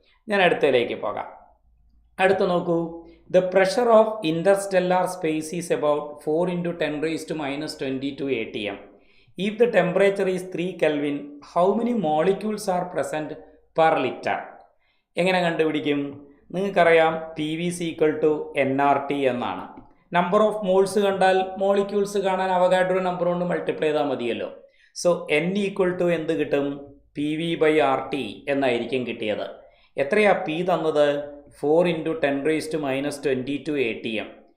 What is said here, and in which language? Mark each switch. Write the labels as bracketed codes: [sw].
[ml] ഞാൻ അടുത്തതിലേക്ക് പോകാം. അടുത്ത് നോക്കൂ. [en] The pressure of interstellar space is about 4 into 10⁻22 atm. If the temperature is 3 Kelvin, how many molecules are present per liter? [ml] എങ്ങനെ കണ്ടുപിടിക്കും? നിങ്ങൾക്കറിയാം PV = nRT എന്നാണ്. നമ്പർ ഓഫ് മോൾസ് കണ്ടാൽ മോളിക്യൂൾസ് കാണാൻ അവഗാഡ്രോ നമ്പർ കൊണ്ട് മൾട്ടിപ്ലൈ ചെയ്താൽ മതിയല്ലോ. സോ N = എന്ത് കിട്ടും? PV/RT എന്നായിരിക്കും കിട്ടിയത്. എത്രയാ P തന്നത്? 4 ഇൻറ്റു 10⁻22 atm.